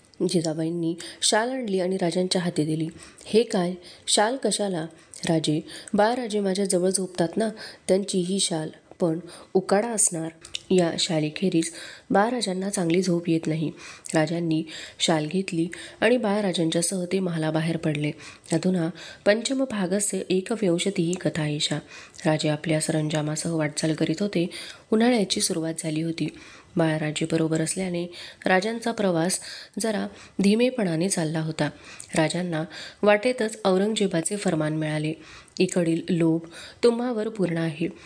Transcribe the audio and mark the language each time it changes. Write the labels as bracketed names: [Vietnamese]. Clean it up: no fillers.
[Marathi] जिजाबाईंनी शाल आणली आणि राजांच्या हाती दिली. हे काय? शाल कशाला? राजे, बाळराजे माझ्या जवळ झोपतात ना, त्यांची ही शाल, पण उकाडा असणार. या शालीखेरीज बाळराजांना चांगली झोप येत नाही. राजांनी शाल घेतली आणि बाळराजांच्यासह ते महालाबाहेर पडले. [Sanskrit] अधुना पंचमभागस्य एकविंशतिः कथा एषा. [Marathi] राजे आपल्या सरंजामासह वाटचाल करीत होते. उन्हाळ्याची सुरुवात झाली होती. बाळराजे बरोबर असल्याने राजांचा प्रवास जरा धीमेपणाने चालला होता. राजांना वाटेतच औरंगजेबाचे फरमान मिळाले. इकडील लोभ तुम्हावर पूर्ण आहे.